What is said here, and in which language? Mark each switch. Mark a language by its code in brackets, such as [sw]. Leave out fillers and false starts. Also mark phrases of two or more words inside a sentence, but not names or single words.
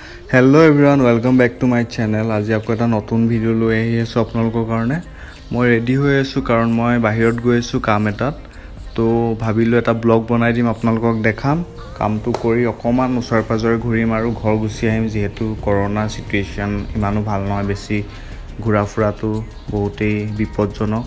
[en] Hello everyone welcome back to my channel. [hi] आज आपको [as] এটা নতুন ভিডিও লৈ আহি আছো আপোনালোকৰ কাৰণে। মই ৰেডি হৈ আছো কাৰণ মই বাহিৰত গৈ আছো কাম এটাত। তো ভাবিলো এটা ব্লগ বনাই দিম আপোনালোকক দেখাম। কামটো কৰি অকমান ওচৰ পাজৰে ঘূৰিম আৰু ঘৰ গুচি আহিম যেহেতু কৰোনা সিচুৱেচন ইমানো ভাল নহয়, বেছি ঘূৰা ফুৰাটো বহুতেই বিপদজনক।